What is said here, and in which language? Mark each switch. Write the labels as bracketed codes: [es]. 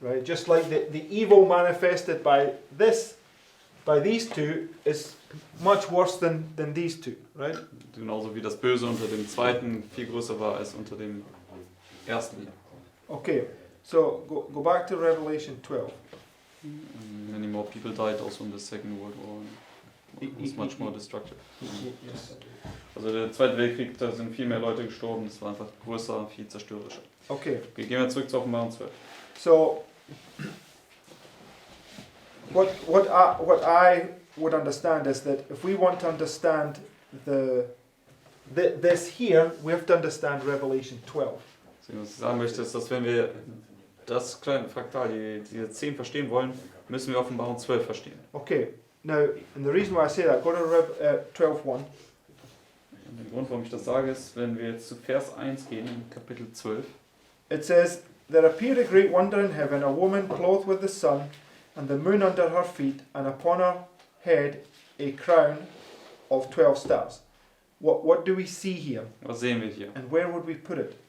[en] Right, just like the evil manifested by these two is much worse than these two, right? [de] Genauso wie das Böse unter dem Zweiten viel größer war als unter dem Ersten. [en] Okay, so go back to Revelation 12. Many more people died also in the Second World War. It was much more destructive. Yes. [de] Also der Zweite Weltkrieg, da sind viel mehr Leute gestorben, es war einfach größer, viel zerstörerischer. [en] Okay, [de] Okay, gehen wir zurück zu Offenbarung 12. [en] so what I would understand is that if we want to understand this here, we have to understand Revelation 12. [de] Also, was ich sagen möchte, ist, dass wenn wir das kleine Fraktal, diese 10 verstehen wollen, müssen wir Offenbarung 12 verstehen. [en] Okay, now, and the reason why I say that, go to 12:1. [de] Und der Grund, warum ich das sage, ist, wenn wir jetzt zu Vers 1 gehen, in Kapitel 12, [en] It says, There appeared a great wonder in heaven, a woman clothed with the sun, and the moon under her feet, and upon her head a crown of 12 stars. What do we see here? [de] was sehen wir hier? [en] And where would we put it?